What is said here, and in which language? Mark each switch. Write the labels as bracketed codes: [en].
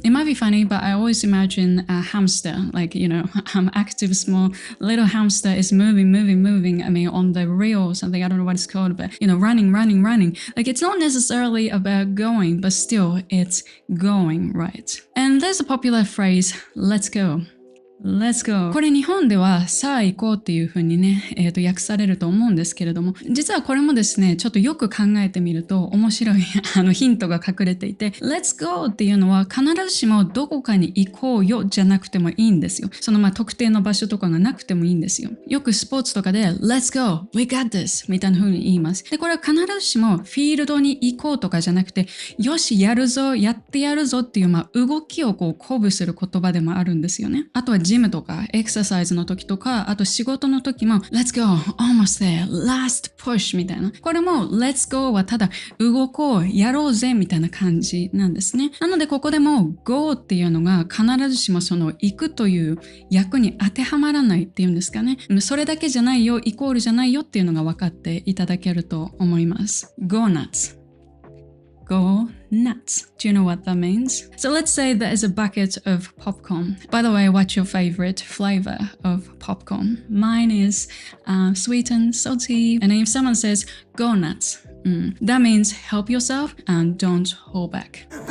[en] It might be funny, but I always imagine a hamster, like, active small little hamster is moving. On the reel or something, I don't know what it's called, but, running. Like, it's not necessarily about going, but still, it's going, right? And there's a popular phrase, let's go. Let's go. [ja] これ日本ではさあ行こうっていう風にね、訳されると思うんですけれども、実はこれもですね、ちょっとよく考えてみると面白いヒントが隠れていて、 [en] Let's go [ja] っていうのは必ずしもどこかに行こうよじゃなくてもいいんですよ。その特定の場所とかがなくてもいいんですよ。よくスポーツとかで [en] Let's go, we got this [ja] みたいな風に言います。で、これは必ずしもフィールドに行こうとかじゃなくて、よしやるぞ、やってやるぞっていう動きを鼓舞する言葉でもあるんですよね。あとはジムとかエクササイズの時とか、あと仕事の時も [en] Let's go, almost there, last push [ja] みたいな。これも [en] Let's go [ja] はただ動こう、やろうぜみたいな感じなんですね。なのでここでも go っていうのが必ずしもその行くという訳に当てはまらないっていうんですかね。それだけじゃないよ、イコールじゃないよっていうのが分かっていただけると思います。 [en] Go nuts.Go nuts. Do you know what that means? So let's say there is a bucket of popcorn. By the way, what's your favorite flavor of popcorn? Mine is sweet and salty. And if someone says, go nuts, that means help yourself and don't hold back.